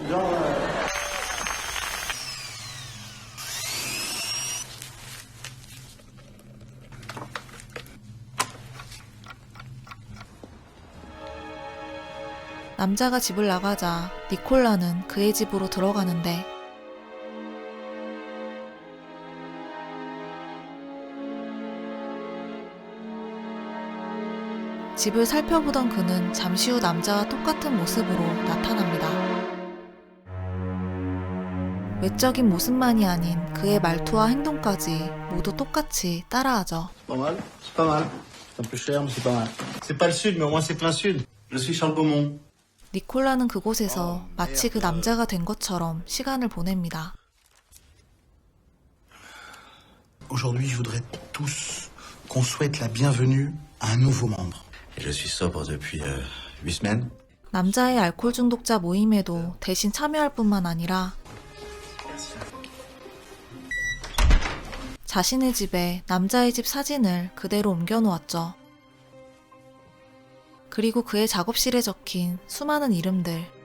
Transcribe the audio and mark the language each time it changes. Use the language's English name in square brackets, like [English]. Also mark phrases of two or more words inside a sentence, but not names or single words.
[Korean] 남자가 집을 나가자 니콜라는 그의 집으로 들어가는데 집을 살펴보던 그는 잠시 후 남자와 똑같은 모습으로 나타납니다. 외적인 모습만이 아닌 그의 말투와 행동까지 모두 똑같이 따라하죠. [French] Pas mal, c'est pas mal. C'est un peu cher, mais c'est pas mal. C'est pas le sud, mais au moins c'est plein sud. Je suis Charles Beaumont. [Korean] 니콜라는 그곳에서 마치 그 남자가 된 것처럼 시간을 보냅니다. [French] Aujourd'hui, je voudrais tous qu'on souhaite la bienvenue à un nouveau membre. Et je suis sobre depuis 8 semaines. [Korean] 남자의 알코올 중독자 모임에도 대신 참여할 뿐만 아니라 자신의 집에 남자의 집 사진을 그대로 옮겨놓았죠. 그리고 그의 작업실에 적힌 수많은 이름들.